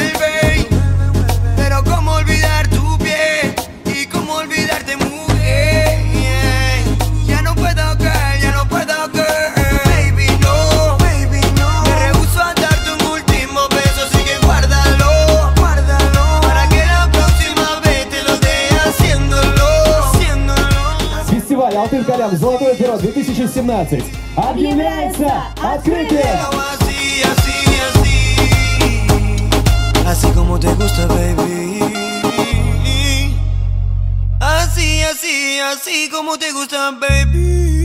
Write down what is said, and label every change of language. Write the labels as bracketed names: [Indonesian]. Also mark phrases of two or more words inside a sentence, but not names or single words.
[Spanish] Pero cómo olvidar tu piel y cómo olvidarte, mujer. Ya no puedo, girl, ya no puedo, girl. Baby, no, me rehúso a darte un último beso, así que guárdalo, para que la próxima vez te lo dé haciéndolo. [Russian] Фестиваль «Алтын Колям. Золотое перо 2017» объявляется открытым! [Spanish] Así como te gusta, baby. Así como te gusta, baby.